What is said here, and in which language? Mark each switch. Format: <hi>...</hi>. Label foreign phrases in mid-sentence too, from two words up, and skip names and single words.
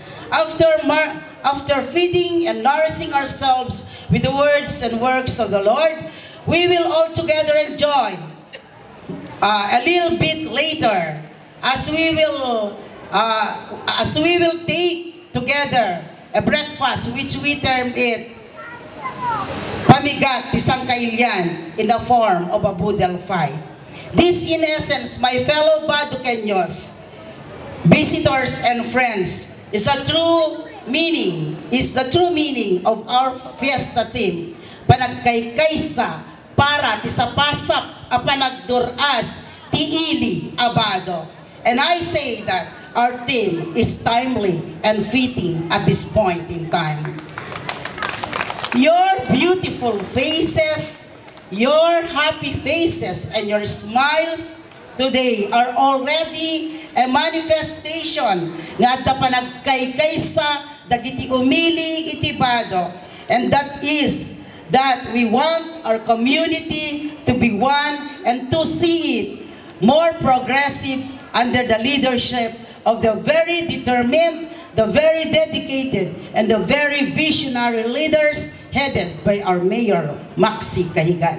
<en>After feeding and nourishing ourselves with the words and works of the Lord, we will all together enjoy a little bit later as we will take together a breakfast which we term it Pamigat Tisang Kailian in the form of a boodle fight. This in essence, my fellow Baduqueños, visitors and friends, is the true meaning of our fiesta theme.</en> <ilo>Panagkaykaysa para ti sapasap a panagduras ti ili Abado.</ilo> <en>And I say that our theme is timely and fitting at this point in time. Your beautiful faces, your happy faces, and your smiles today are already a manifestation</en> <ilo>nga adda panagkaykaysa dagiti umili iti Bado,</ilo> <en>and that is that we want our community to be one and to see it more progressive under the leadership of the very determined, the very dedicated, and the very visionary leaders headed by our Mayor, Maxi Cahigan.</en>